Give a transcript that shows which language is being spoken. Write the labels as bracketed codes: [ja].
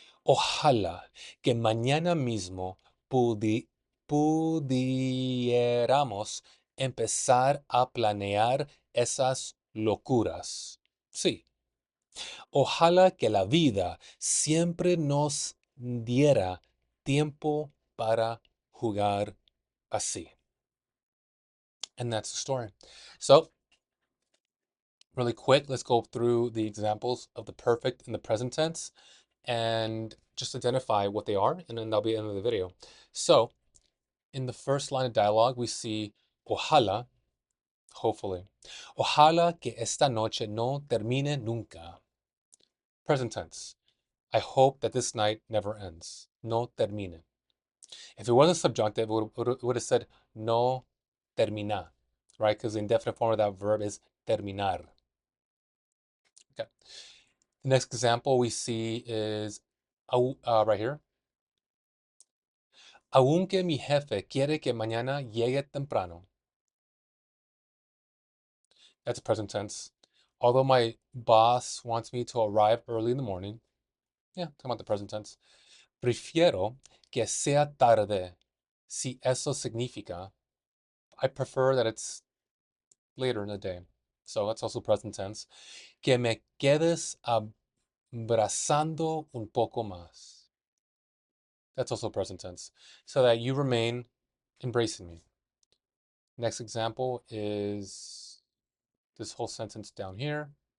[es] Ojalá que mañana mismo pudiéramos empezar a planear esas locuras. Sí, ojalá que la vida siempre nos diera tiempo para jugar así. [en] And that's the story. So, really quick, let's go through the examples of the perfect and the present tense and just identify what they are, and then that'll be the end of the video. So, in the first line of dialogue, we see ojalá, hopefully. [es] Ojalá que esta noche no termine nunca. [en] Present tense. I hope that this night never ends. [es] No termine. [en] If it wasn't subjunctive, it would have said [es] no termina, [en] right? Because the indefinite form of that verb is terminar. Okay. The next example we see is right here. [es] Aunque mi jefe quiere que mañana llegue temprano. [en] That's a present tense. Although my boss wants me to arrive early in the morning. Yeah, talking about the present tense. [es] Prefiero que sea tarde. Si eso significa, [en] I prefer that it's later in the day. So that's also present tense. [es] Que me quedes abrazando un poco más. [en] That's also present tense. So that you remain embracing me. Next example is this whole sentence down here.